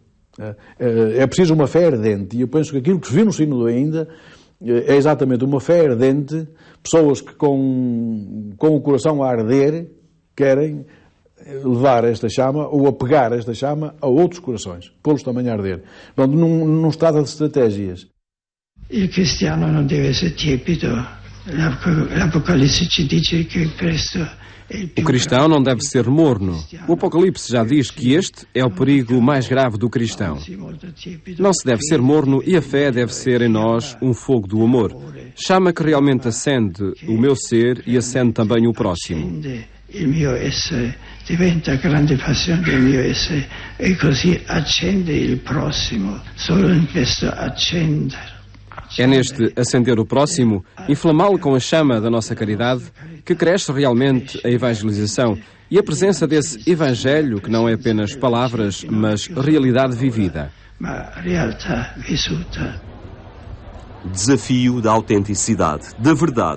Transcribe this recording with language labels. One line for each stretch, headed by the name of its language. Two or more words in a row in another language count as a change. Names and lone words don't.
Portuguese: É preciso uma fé ardente. E eu penso que aquilo que se viu no sínodo ainda é exatamente uma fé ardente. Pessoas que com o coração a arder querem levar esta chama ou apegar esta chama a outros corações, pô-los também a arder. Portanto, não se trata de estratégias.
Italian: Il cristiano non deve essere tiepido. L'Apocalisse ci dice che presto
Portuguese: O cristão não deve ser morno. O Apocalipse já diz que este é o perigo mais grave do cristão. Não se deve ser morno e a fé deve ser em nós um fogo do amor. Chama que realmente acende o meu ser e acende também o próximo.
Italian: Il mio essere, diventa grande passione del mio essere e così accende il prossimo. Solo in questo accendere.
Portuguese: É neste acender o próximo, inflamá-lo com a chama da nossa caridade, que cresce realmente a evangelização e a presença desse Evangelho que não é apenas palavras, mas realidade vivida. Desafio da autenticidade, da verdade.